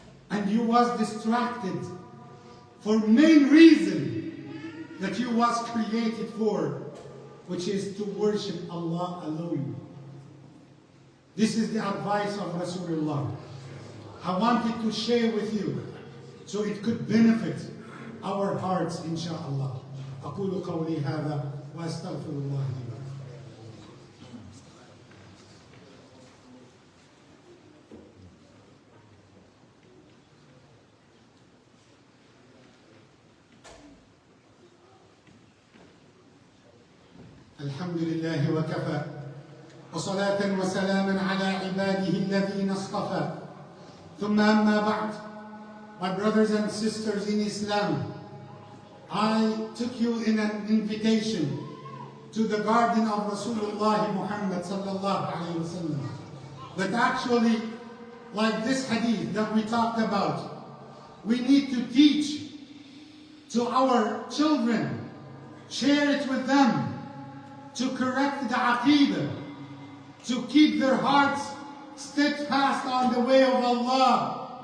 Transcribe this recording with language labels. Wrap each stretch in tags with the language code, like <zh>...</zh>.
<en>And you was distracted for main reason that you was created for, which is to worship Allah alone. This is the advice of Rasulullah. I wanted to share with you so it could benefit our hearts, inshallah.</en> <ar>أقول قولي هذا وأستغفر الله لي. الحمد لله وكفى وصلاة وسلاما على عباده الذين اصطفى ثم أما بعد.</ar> <en>My brothers and sisters in Islam, I took you in an invitation to the garden of Rasulullah Muhammad sallallahu alayhi wasallam. That actually, like this hadith that we talked about, we need to teach to our children, share it with them, to correct the Aqidah, to keep their hearts steadfast on the way of Allah.</en>